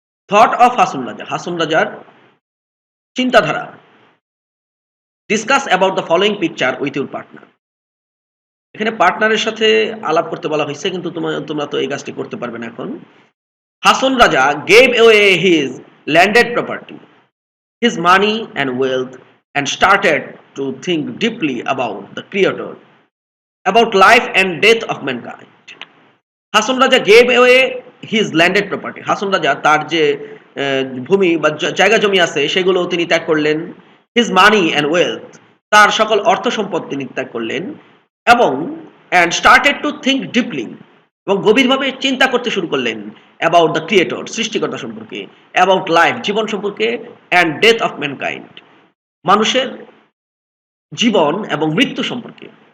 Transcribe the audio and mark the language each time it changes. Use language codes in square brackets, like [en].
[en] thought of Hason Raja, [bn] Hason রাজার চিন্তাধারা। [en] Discuss about the following picture with your partner. [bn] এখানে পার্টনারের সাথে আলাপ করতে বলা হয়েছে, কিন্তু তোমরা তো এই কাজটি করতে পারবে না এখন। [en] Hason Raja gave away his landed property, his money and wealth, and started to think deeply about the Creator, about life and death of mankind. Hason Raja gave away his landed property. [bn] Hason Raja তার যে ভূমি বা জায়গা জমি আছে সেগুলো তিনি ত্যাগ করলেন। [en] his money and wealth, [bn] তার সকল অর্থ সম্পদ তিনি ত্যাগ করলেন, এবং [en] and started to think deeply, [bn] এবং গভীরভাবে চিন্তা করতে শুরু করলেন [en] about the creator, [bn] সৃষ্টিকর্তা সম্পর্কে, [en] about life, [bn] জীবন সম্পর্কে, [en] and death of mankind, [bn] মানুষের জীবন এবং মৃত্যু সম্পর্কে।